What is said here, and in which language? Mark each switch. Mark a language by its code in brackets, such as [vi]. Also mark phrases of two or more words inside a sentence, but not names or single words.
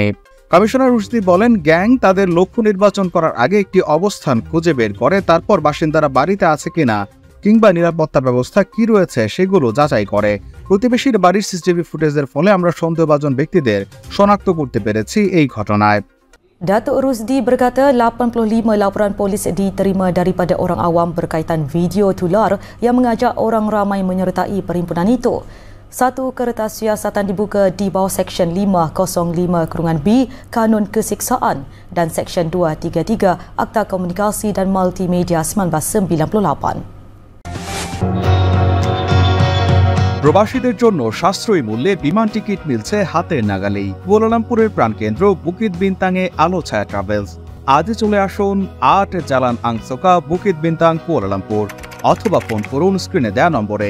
[bn] কমিশনার রুশদি বলেন, গ্যাং তাদের লক্ষ্য নির্বাচন করার আগে একটি অবস্থান খুঁজে বের করে, তারপর বাসিন্দারা বাড়িতে আছে কিনা কিংবা নিরাপত্তা ব্যবস্থা কি রয়েছে সেগুলো যাচাই করে। প্রতিবেশীর বাড়ির সিসিটিভি ফুটেজের ফলে আমরা সন্দেহভাজন ব্যক্তিদের শনাক্ত করতে পেরেছি এই ঘটনায়। [ms] Datuk Rusdi berkata 85 laporan polis diterima daripada orang awam berkaitan video tular yang mengajak orang ramai menyertai perhimpunan itu. Satu kertas siasatan dibuka di bawah Seksyen 505(b) Kanun Kesiksaan dan Seksyen 233 Akta Komunikasi dan Multimedia 1998. [bn] প্রবাসীদের জন্য সাশ্রয়ী মূল্যে বিমান টিকিট মিলছে হাতের নাগালেই। কুয়ালালামপুরের প্রাণকেন্দ্র বুকিত বিনতাংয়ে আলো ছায়া ট্রাভেলস। আজই চলে আসুন 8 জালান আংসোকা, বুকিত বিনতাং, কুয়ালালামপুর, অথবা ফোন করুন স্ক্রিনে দেওয়া নম্বরে।